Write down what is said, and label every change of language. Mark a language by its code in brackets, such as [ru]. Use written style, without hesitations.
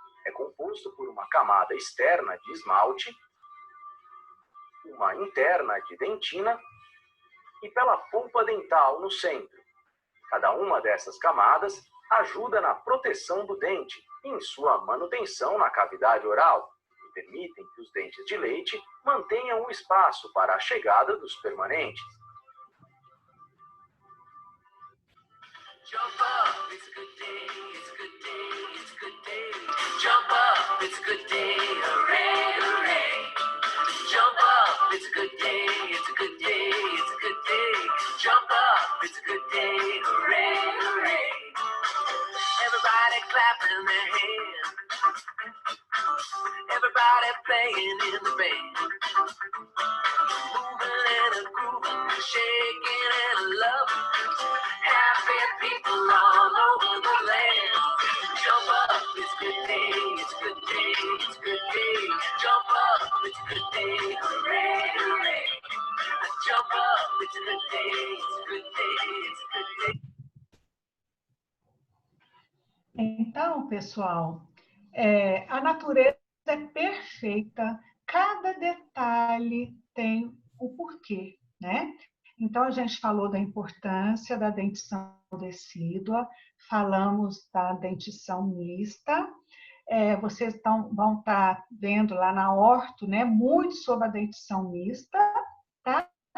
[pt] É composto por uma camada externa de esmalte, uma interna de dentina e pela polpa dental no centro. Cada uma dessas camadas ajuda na proteção do dente e em sua manutenção na cavidade oral e permitem que os dentes de leite mantenham o espaço para a chegada dos permanentes. [en] Jump up, it's a good day, it's a good day, it's a good day. Jump up, it's a good day, hooray, hooray. Jump up, it's a good day, it's a good day, it's a good day. Jump up, it's a good day, hooray, hooray. Everybody clapping their hands. Everybody playing in the band. Moving and a grooving, shaking and a loving. Happy people all over the land. Jump up, it's a good day, it's a good day, it's a good day. Jump up, it's a good day, hooray, hooray. Jump up, it's a good day, it's a good day, it's a good day. [pt] Então, pessoal, a natureza é perfeita, cada detalhe tem o porquê, né? Então, a gente falou da importância da dentição decídua, falamos da dentição mista, vocês vão estar vendo lá na orto, né, muito sobre a dentição mista, tá?